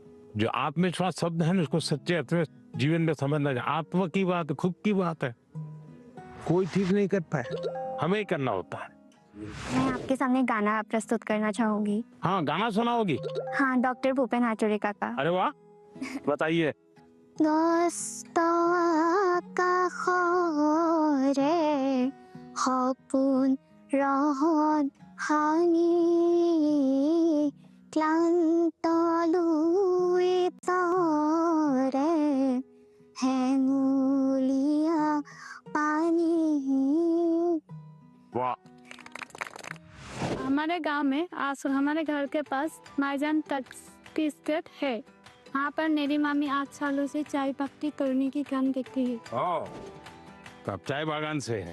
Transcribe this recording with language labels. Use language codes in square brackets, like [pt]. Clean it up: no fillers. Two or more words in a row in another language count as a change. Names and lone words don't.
[hi] जो आत्मविश्वास शब्द है ना उसको सच्चे अर्थ में जीवन में समझना चाहिए, आत्मा की बात, खुद की बात है, कोई ठीक नहीं कर पाए, हमें ही करना होता है। मैं आपके सामने गाना प्रस्तुत करना चाहूंगी। हाँ, गाना सुनाओगी? हाँ, डॉक्टर भूपेन हाजरिका का। अरे वाह, बताइए। [as] কাষৰে সপোন ৰহত ভাঙি ক্লান্ত লুইতৰে হেঙুলীয়া পানী। [hi] वाह, हमारे गांव में आश्रम, हमारे घर के पास माईजान टी स्टेट है। वहाँ पर मेरी मामी 8 सालों से चाय पत्ती तोड़ने की काम करती है। ओ, तो आप चाय बागान से है?